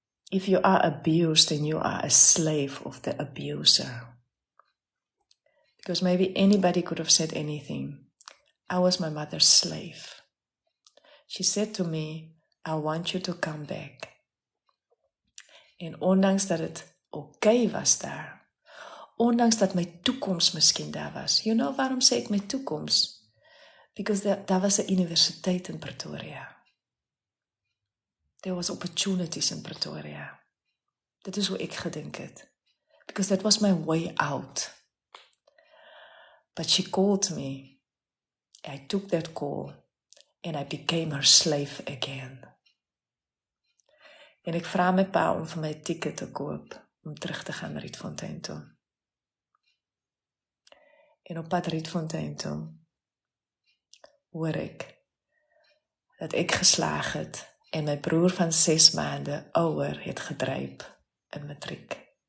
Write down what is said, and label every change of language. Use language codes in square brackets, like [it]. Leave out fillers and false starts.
[en] If you are abused, then you are a slave of the abuser. Because maybe anybody could have said anything. I was my mother's slave. She said to me, I want you to come back. [af] En ondanks dat het oké was daar, ondanks dat my toekoms miskien daar was. [en] You know [af] waarom sê ek my toekoms? [en] Because [af] daar was 'n universiteit in Pretoria. [en] There was opportunities in Pretoria. [af] Dit is hoe ek gedink het. [en] Because that was my way out. But she called me. I took that call and I became her slave again. [af] En ek vra my pa om vir my 'n ticket te koop om terug te gaan na Rietfontein toe. En op pad Rietfontein toe hoor ek dat ek geslaag het en my broer van 6 maande ouer het gedryp in matriek.